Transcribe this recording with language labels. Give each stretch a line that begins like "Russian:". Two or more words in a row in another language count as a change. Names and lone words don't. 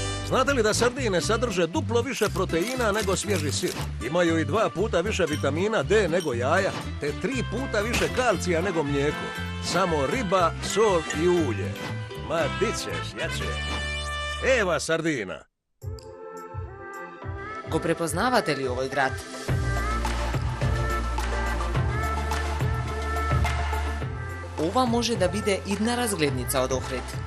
Croatian: Znate li da sardine sadrže duplo više proteina nego svježi sir? Imaju i 2 puta više vitamina D nego jaja, te 3 puta više kalcija nego mlijeko. Samo riba, sol i ulje. Ma di ćeš, jače. Eva sardina.
Macedonian: Го препознавате ли овој град? Ова може да биде идна разгледница од Охрид.